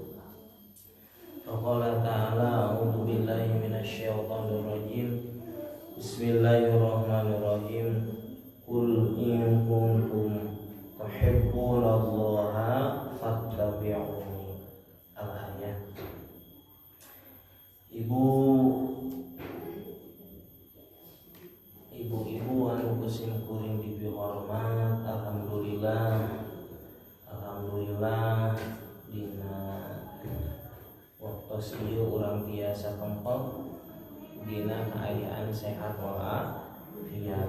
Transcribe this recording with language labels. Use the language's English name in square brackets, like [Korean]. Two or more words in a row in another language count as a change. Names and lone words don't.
[Arabic] فقال تعالى أعوذ بالله من الشيطان الرجيم. بسم الله الرحمن الرحيم. قل إن كنتم تحبون الله فاتبعوني. Al-ayat. [Sundanese] Ibu-ibu anu kusim kuring dihormat, alhamdulillah dina waktu ieu urang tiasa kempel dina keadaan sehat walafiat.